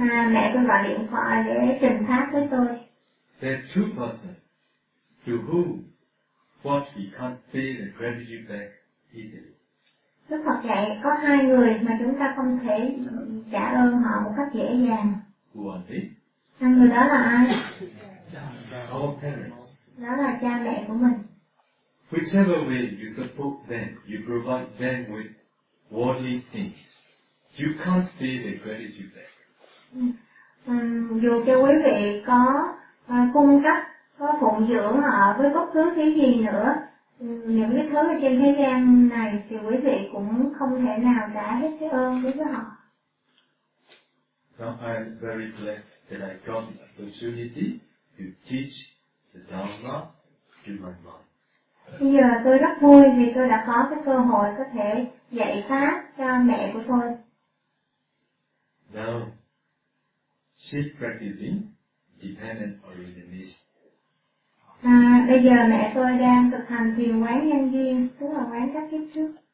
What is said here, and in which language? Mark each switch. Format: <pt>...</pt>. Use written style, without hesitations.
<vi>Mẹ tôi gọi điện thoại để trình pháp với tôi.</vi> <en>There are two persons to whom what we can't pay the gratitude back easily.</en> <vi>Đức Phật dạy có hai người mà chúng ta không thể trả ơn họ một cách dễ dàng.</vi> <en>Who are they?</en> <vi>Hai người đó là ai?</vi> <en>Our parents.</en> <vi>Đó là cha mẹ của mình.</vi> <en>Whichever way you support them, you provide them with worldly things. You can't pay the gratitude back.</en> <vi>Dù cho quý vị có cung cấp, có phụng dưỡng họ với bất cứ thứ gì nữa, những cái thứ ở trên thế gian này thì quý vị cũng không thể nào trả hết cái ơn đối với họ.</vi> <en>Now I'm very blessed that I got the opportunity to teach the Dharma to my mom.</en> <vi>Bây giờ tôi rất vui vì tôi đã có cái cơ hội có thể dạy pháp cho mẹ của tôi.</vi> <en>Now, she's practicing dependent origination.</en> <vi>Bây giờ mẹ tôi đang thực hành thiền quán nhân duyên, tức là quán các kiếp trước.</vi>